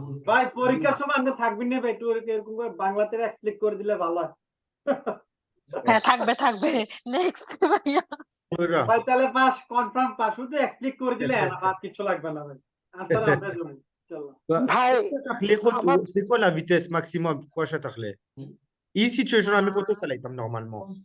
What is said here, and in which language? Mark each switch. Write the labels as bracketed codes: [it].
[bn] ভাই পরীক্ষার সময় আমরা থাকবেন না ভাই একটু এরকম করে বাংলাতে এক্সপ্লেন করে দিলে ভালো হয় হ্যাঁ থাকবে নেক্সট ভাইয়া ভাই তাহলে পাস কনফার্ম পাস শুধু এক্সপ্লেন করে দিলে আর কিছু লাগবে না ভাই আনসার আমরা দেব চলো ভাই [fr] C'est quoi la vitesse maximum [bn] কুয়াশা থাকলে? এই সিচুয়েশন আমি কত চালাইতাম নরমালমো?